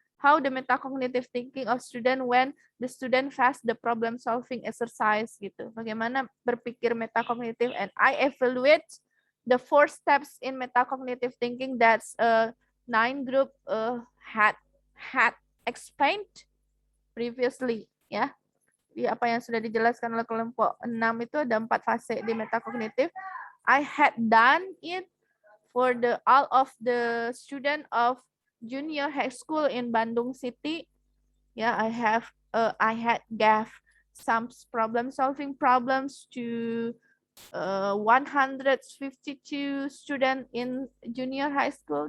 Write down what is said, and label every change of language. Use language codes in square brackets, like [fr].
[en] How the metacognitive thinking of student when the student face the problem solving exercise gitu. [id] Bagaimana berpikir metacognitive, [en] and I evaluate the 4 steps in metacognitive thinking that's 9 group had explained previously, ya. [id] Di apa yang sudah dijelaskan oleh kelompok 6 itu ada 4 fase di metakognitif. [en] I had done it for all of the student of junior high school in Bandung City. Yeah, I had gave some problem solving problems to 152 students in junior high school.